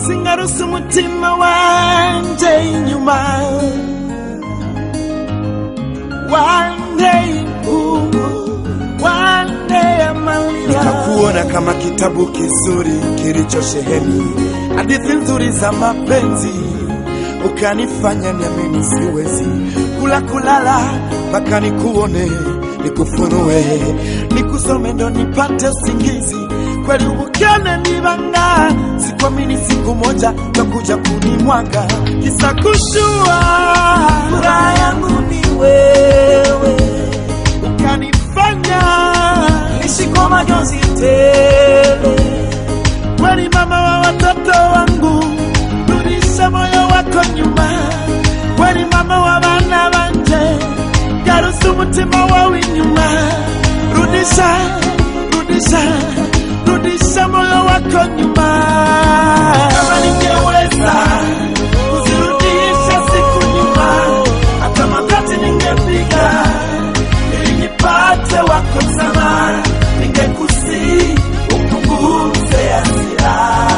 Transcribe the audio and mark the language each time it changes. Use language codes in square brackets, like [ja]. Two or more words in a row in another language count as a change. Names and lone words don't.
[rn] ngarusa umutima wanje inyuma wande [sw] amalila nikakuona kama kitabu kizuri kilichosheheni hadithi nzuri za mapenzi ukanifanya niamini siwezi kulala mpaka nikuone nikufunue nikusome ndo nipate usingizi kweli ubukane nibanga sikuamini siku moja utakuja kunimwaga kisa kushua furaha yangu ni wewe ukanifanya niishi kwa majonzi tele kweli mama wa watoto wangu rudisha moyo wako nyuma kweli mama wa [rn] wana wanje garusa umutima wawe nyuma [sw] rudisha moyo wako nyuma kama ningeweza kuzirudisha siku nyuma hata magoti ningepiga ili nipate wako msamaha ningekusihi upunguze hasira